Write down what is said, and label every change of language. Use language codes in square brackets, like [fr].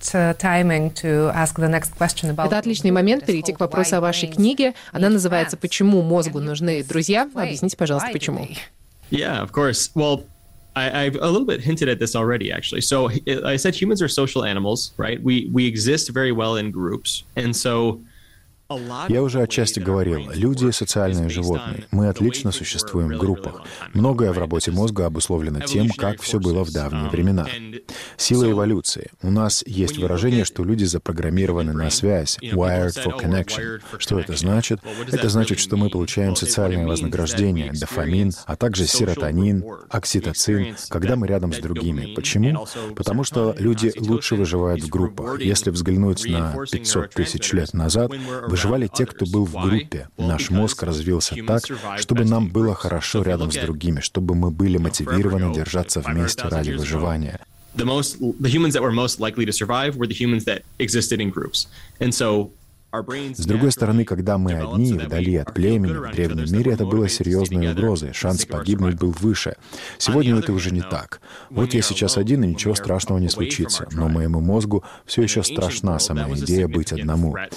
[ru] Это отличный момент перейти к вопросу о вашей книге. Она называется «Почему мозгу нужны друзья?». Объясните, пожалуйста, почему. [en] Yeah, of course. Well, I've a little bit hinted at this already, actually. So I said humans are social animals, right? We exist very well in groups, and so. [ru] Я уже отчасти говорил, люди — социальные животные. Мы отлично существуем в группах. Многое в работе мозга обусловлено тем, как все было в давние времена. Сила эволюции. У нас есть выражение, что люди запрограммированы на связь, [en] wired for connection. [ru] Что это значит? Это значит, что мы получаем социальное вознаграждение, дофамин, а также серотонин, окситоцин, когда мы рядом с другими. Почему? Потому что люди лучше выживают в группах. Если взглянуть на 500 тысяч лет назад, выживали те, кто был в группе. Наш мозг развился так, чтобы нам было хорошо рядом с другими, чтобы мы были мотивированы держаться вместе ради выживания. [en] The humans that were most likely to survive were the humans that existed in groups. And so [ru] с другой стороны, когда мы одни, вдали от племени, в древнем мире это было серьезной угрозой, шанс погибнуть был выше. Сегодня это уже не так. Вот я сейчас один, и ничего страшного не случится, но моему мозгу все еще страшна сама идея быть одному.